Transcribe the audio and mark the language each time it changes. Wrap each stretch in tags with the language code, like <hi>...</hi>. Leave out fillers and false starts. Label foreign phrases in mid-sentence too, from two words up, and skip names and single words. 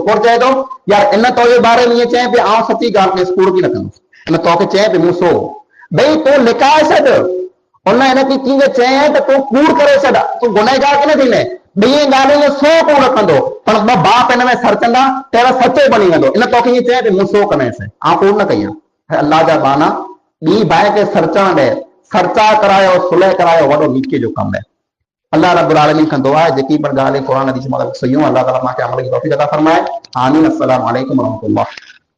<sd>कोन चए थो यार इन तुंहिंजे बारे में ईअं चए पई, आउं सची ॻाल्हि कयसि, कूड़ की न कंदुसि, इन तोखे चए पई मूं सो, भई तूं लिकाए छॾ, उन हिनखे कीअं चए त तूं कूड़ करे छॾ, तूं गुनहगार की न थींदे, ॿिए ॻाल्हि में सो कूड़ कंदो, पर ॿ भाउ पिंड में सर्चंदा त सचो बणी वेंदो। इन तोखे ईअं चए पई मूं सो कंदसि, आउं कूड़ न कई आहे। अल्लाह जा बाना ॿी भाउ खे सर्चण ॾे, सर्चा करायो, सुलह करायो, वॾो नीके जो कमु आहे।</sd> <ar>الله رب العالمين</ar> <sd>खां दुआ आहे जेकी पर ॻाल्हि कुरान हदीस मुताबिक़ सही हो, अल्लाह ताला मां खे अमल की तौफीक अता फरमाए। आमीन।</sd> <ar>السلام عليكم ورحمة الله.</ar>